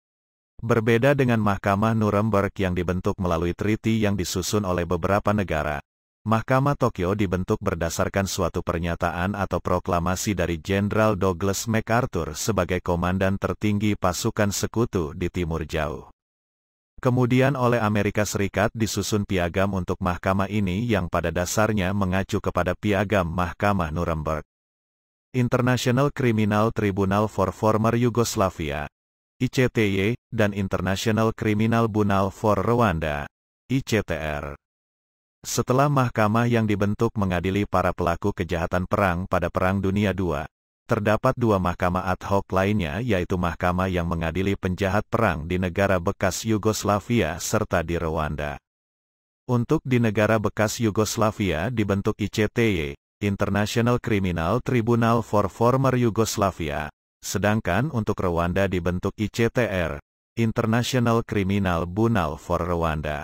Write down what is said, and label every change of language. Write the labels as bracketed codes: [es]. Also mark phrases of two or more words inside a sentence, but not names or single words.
[id] Berbeda dengan Mahkamah Nuremberg yang dibentuk melalui treaty yang disusun oleh beberapa negara, Mahkamah Tokyo dibentuk berdasarkan suatu pernyataan atau proklamasi dari Jenderal Douglas MacArthur sebagai komandan tertinggi pasukan sekutu di Timur Jauh. Kemudian oleh Amerika Serikat disusun piagam untuk mahkamah ini yang pada dasarnya mengacu kepada Piagam Mahkamah Nuremberg. International Criminal Tribunal for Former Yugoslavia, ICTY, dan International Criminal Tribunal for Rwanda, ICTR. Setelah mahkamah yang dibentuk mengadili para pelaku kejahatan perang pada Perang Dunia II, terdapat dua mahkamah ad hoc lainnya yaitu mahkamah yang mengadili penjahat perang di negara bekas Yugoslavia serta di Rwanda. Untuk di negara bekas Yugoslavia dibentuk ICTY, International Criminal Tribunal for Former Yugoslavia, sedangkan untuk Rwanda dibentuk ICTR, International Criminal Tribunal for Rwanda.